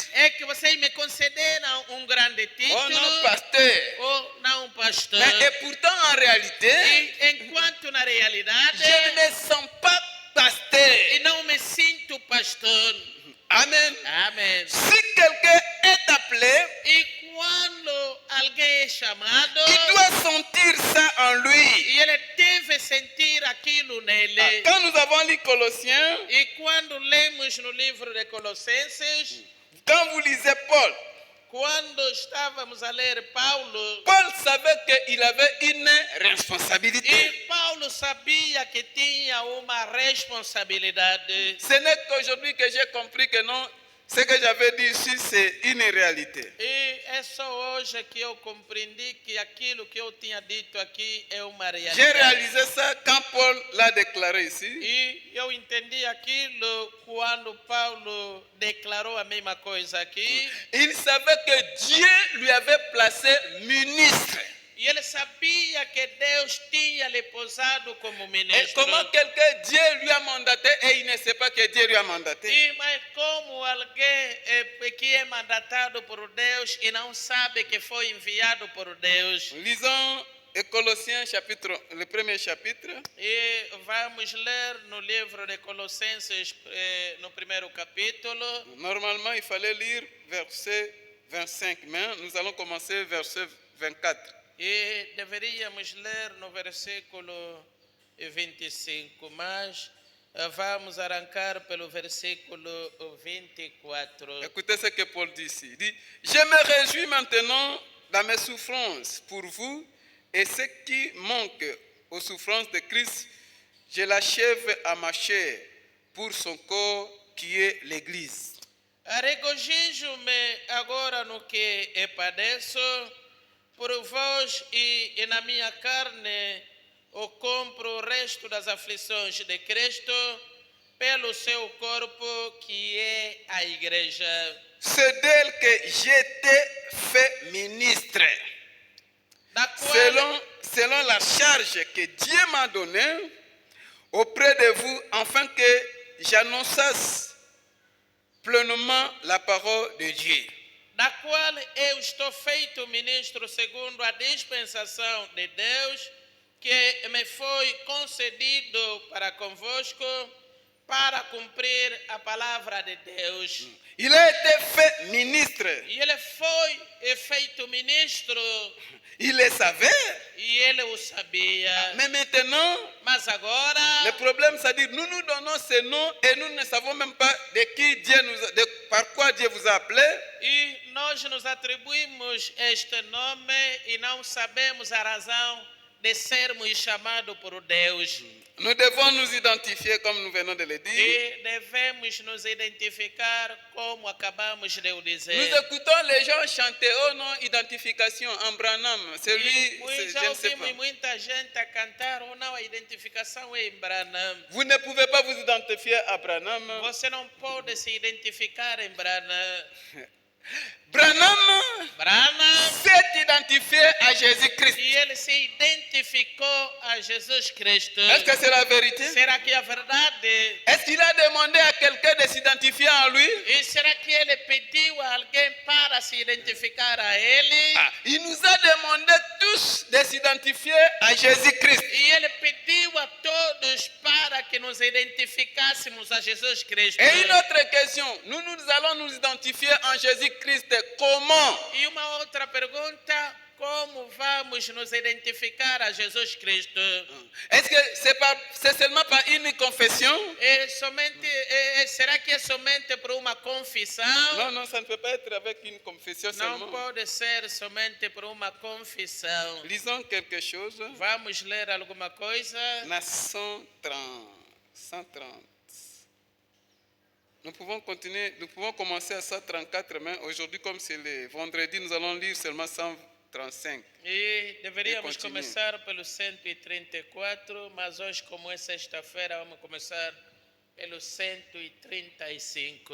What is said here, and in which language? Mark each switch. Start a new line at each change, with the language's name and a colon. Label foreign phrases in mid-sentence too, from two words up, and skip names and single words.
Portuguese: é que vocês me concederam um grande Oh título,
French: non, pasteur.
Portuguese: ou não pastor.
French: Et pourtant, en réalité,
Portuguese: E enquanto na realidade,
French: je ne me sens pas pasteur.
Portuguese: e não me sinto pastor.
French: Amen.
Portuguese: Amém.
French: Si quelqu'un est appelé,
Portuguese: E quando alguém é chamado,
French: il doit sentir ça en lui.
Portuguese: e ele deve sentir aquilo nele.
French: Quand nous avons lu Colossiens,
Portuguese: E quando lemos no livro de Colossenses,
French: quand vous lisez Paul,
Portuguese: quando estávamos a ler Paulo,
French: Paul savait qu'il avait une responsabilité.
Portuguese: e Paulo sabia que tinha uma responsabilidade.
French: Ce n'est qu'aujourd'hui que j'ai compris que non, ce que j'avais dit ici, c'est une réalité.
Portuguese: E é só hoje que eu compreendi que aquilo que eu tinha dito aqui é uma
French: J'ai
Portuguese: realidade.
French: réalisé ça quand Paul l'a déclaré ici.
Portuguese: E eu entendi aquilo quando Paulo declarou a mesma coisa aqui.
French: Il savait que Dieu lui avait placé ministre.
Portuguese: E ele sabia que Deus tinha lhe posado como
French: Et
Portuguese: ministro.
French: comment quelqu'un, Dieu lui a mandaté et il ne sait pas que Dieu lui a mandaté.
Portuguese: E mas como alguém que é mandatado por Deus e não sabe que foi enviado por Deus.
French: Lisons Colossiens chapitre, le premier chapitre.
Portuguese: E vamos ler no livro de Colossenses, no primeiro capítulo.
French: Normalement, il fallait lire verset 25, mais nous allons commencer verset 24.
Portuguese: E deveríamos ler no versículo 25, mas vamos arrancar pelo versículo 24.
French: Écoutez ce que Paul dit ici. Il dit, je me réjouis maintenant dans mes souffrances pour vous, et ce qui manque aux souffrances de Christ, je l'achève à ma chair pour son corps qui est l'Église.
Portuguese: Regozijo-me agora no que padeço por vós e na minha carne eu compro o resto das aflições de Cristo pelo seu corpo que é a igreja.
French: C'est d'elle que j'étais fait ministre,
Portuguese: Da qual,
French: selon la charge que Dieu m'a donnée auprès de vous, afin que j'annonçasse pleinement la parole de Dieu.
Portuguese: da qual eu estou feito ministro segundo a dispensação de Deus que me foi concedido para convosco para cumprir a palavra de Deus.
French: Il a été fait ministre.
Portuguese: E ele foi feito ministro
French: Il le savait.
Portuguese: e ele o sabia.
French: Mais maintenant,
Portuguese: Mas agora,
French: le problème, c'est-à-dire, nous nous donnons ce nom et nous ne savons même pas de qui Dieu par quoi Dieu vous a appelé.
Portuguese: e nós nos atribuímos este nome e não sabemos a razão de sermos chamados por Deus.
French: Nous devons nous identifier comme nous venons de le dire.
Portuguese: E devemos nos identificar como acabamos de o
French: Nous
Portuguese: dizer.
French: écoutons les gens chanter, oh non, identification en Branham. C'est
Portuguese: E
French: lui,
Portuguese: já
French: je ne sais
Portuguese: ouvimos
French: pas.
Portuguese: muita gente a cantar, ou não, a identificação é em Branham.
French: Vous ne pouvez pas vous identifier à Branham.
Portuguese: Você não pode se identificar em Branham.
French: Branham
Portuguese: Branham,
French: s'est identifié à Jésus-Christ.
Portuguese: e ele se identificou a Jesus Cristo.
French: Est-ce que c'est la vérité?
Portuguese: Será que é verdade?
French: Est-ce qu'il a demandé à quelqu'un de s'identifier en lui?
Portuguese: E será que ele pediu a alguém para se identificar a ele?
French: Ah, il nous a demandé tous de s'identifier à Jésus-Christ.
Portuguese: E ele pediu a todos para que nos identificássemos a Jesus Cristo.
French: Et une autre question, nous allons nous identifier en Jésus-Christ comment?
Portuguese: E uma outra pergunta, como vamos nos identificar a Jesus Cristo?
French: Est-ce que c'est seulement par une confession?
Portuguese: Será que é somente por uma confissão?
French: Non, non, ça ne peut pas être avec une confession
Portuguese: Não
French: seulement.
Portuguese: pode ser somente por uma confissão.
French: Lisons quelque chose.
Portuguese: Vamos ler alguma coisa? Na 130.
French: Nous pouvons continuer, nous pouvons commencer à 134, mais aujourd'hui, comme c'est le vendredi, nous allons lire seulement 135.
Portuguese: E deveríamos continue. começar pelo 134, mas hoje, como é sexta-feira, vamos começar pelo 135.